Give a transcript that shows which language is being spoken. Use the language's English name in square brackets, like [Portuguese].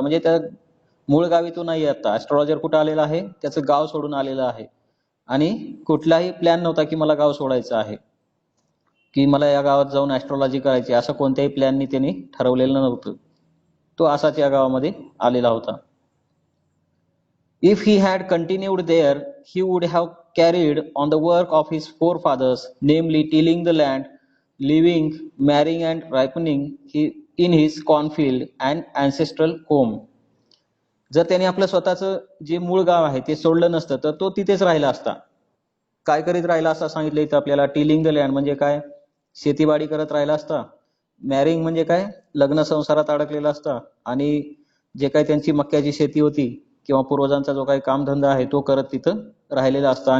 [Marathi] म्हणजे त्या मूळ गावी तो नाही. आता ॲस्ट्रॉलॉजर कुठं आलेला आहे, त्याचं गाव सोडून आलेलं आहे. आणि कुठलाही प्लॅन नव्हता की मला गाव सोडायचं आहे, की मला या गावात जाऊन ॲस्ट्रॉलॉजी करायची, असं कोणत्याही प्लॅननी त्यांनी ठरवलेलं नव्हतं. तो असाच या गावामध्ये आलेला होता. [English] If he had continued there, he would have carried on the work of his forefathers, namely tilling the land, living, marrying and ripening in his cornfield and ancestral home. [Marathi] जर त्याने आपलं स्वतःचं जे मूळ गाव आहे ते सोडलं नसतं तर तो तिथेच राहिला असता. काय करीत राहिला असं सांगितलं इथं आपल्याला. [English] tilling the land [Marathi] म्हणजे काय, शेतीवाडी करत राहिला असता. मॅरिंग म्हणजे काय, लग्न संसारात अडकलेला असता. आणि जे काही त्यांची मक्याची शेती होती किंवा पूर्वजांचा जो काही कामधंदा आहे तो करत तिथं राहिलेला असता.